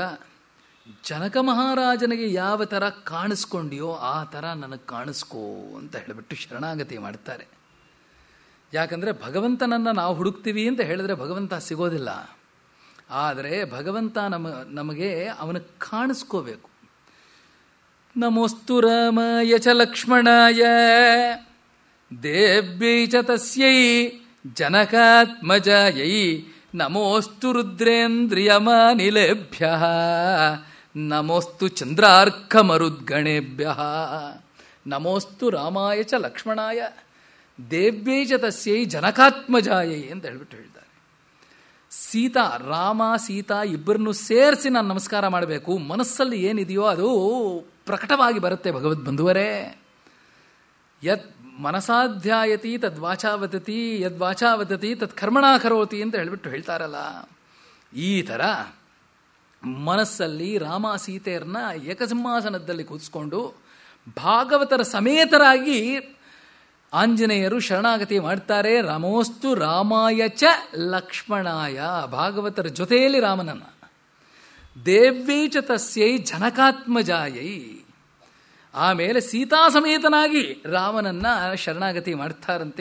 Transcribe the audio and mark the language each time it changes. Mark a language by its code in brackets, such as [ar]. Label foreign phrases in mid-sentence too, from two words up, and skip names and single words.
[kn] ಇವಾಗ ಜನಕ ಮಹಾರಾಜನಿಗೆ ಯಾವ ಥರ ಕಾಣಿಸ್ಕೊಂಡಿಯೋ ಆ ಥರ ನನಗೆ ಕಾಣಿಸ್ಕೋ ಅಂತ ಹೇಳಿಬಿಟ್ಟು ಶರಣಾಗತಿ ಮಾಡ್ತಾರೆ. ಯಾಕಂದರೆ ಭಗವಂತನನ್ನು ನಾವು ಹುಡುಕ್ತೀವಿ ಅಂತ ಹೇಳಿದ್ರೆ ಭಗವಂತ ಸಿಗೋದಿಲ್ಲ. ಆದರೆ ಭಗವಂತ ನಮಗೆ ಅವನ ಕಾಣಿಸ್ಕೋಬೇಕು. [sa] ನಮೋಸ್ತು ರಾಮಾಯ ಚ ಲಕ್ಷ್ಮಣಾಯ ದೇವ್ಯೈ ಚ ತಸ್ಯೈ ಜನಕಾತ್ಮಜಾಯೈ ನಮೋಸ್ತು ರುದ್ರೇಂದ್ರಿಯಮಾನಿಲೇಭ್ಯಃ ನಮೋಸ್ತು ಚಂದ್ರಾರ್ಕಮರುದ್ಗಣೇಭ್ಯಃ ನಮೋಸ್ತು ರಾಮಾಯ ಚ ಲಕ್ಷ್ಮಣಾಯ ದೇವ್ಯೈ ಚ ತಸ್ಯೈ ಜನಕಾತ್ಮಜಾಯೈ [kn] ಅಂತ ಹೇಳ್ಬಿಟ್ಟು ಹೇಳ್ತಾರೆ. ಸೀತಾ, ರಾಮ ಸೀತಾ ಇಬ್ಬರನ್ನು ಸೇರಿಸಿ ನಾನು ನಮಸ್ಕಾರ ಮಾಡಬೇಕು. ಮನಸ್ಸಲ್ಲಿ ಏನಿದೆಯೋ ಅದು ಪ್ರಕಟವಾಗಿ ಬರುತ್ತೆ ಭಗವದ್ಬಂಧುವರೇ. [sa] ಯತ್ ಮನಸಾಧ್ಯಾಯತಿ ತದ್ವಾಚಾ ವದತಿ, ಯದ್ವಾಚಾ ವದತಿ ತತ್ ಕರ್ಮಣಾ ಕರೋತಿ [kn] ಅಂತ ಹೇಳ್ಬಿಟ್ಟು ಹೇಳ್ತಾರಲ್ಲ. ಈ ಥರ ಮನಸ್ಸಲ್ಲಿ ರಾಮ ಸೀತೆಯರನ್ನ ಏಕಸಿಂಹಾಸನದಲ್ಲಿ ಕೂರಿಸ್ಕೊಂಡು ಭಾಗವತರ ಸಮೇತರಾಗಿ ಆಂಜನೇಯರು ಶರಣಾಗತಿ ಮಾಡ್ತಾರೆ. [sa] ನಮೋಸ್ತು ರಾಮಾಯ ಚ ಲಕ್ಷ್ಮಣಾಯ, [kn] ಭಾಗವತರ ಜೊತೆಯಲ್ಲಿ ರಾಮನನ್ನ, [sa] ದೇವ್ಯೈ ಚ ತಸ್ಯೈ ಜನಕಾತ್ಮಜಾಯೈ, [kn] ಆಮೇಲೆ ಸೀತಾ ಸಮೇತನಾಗಿ ರಾಮನನ್ನ ಶರಣಾಗತಿ ಮಾಡ್ತಾರಂತೆ.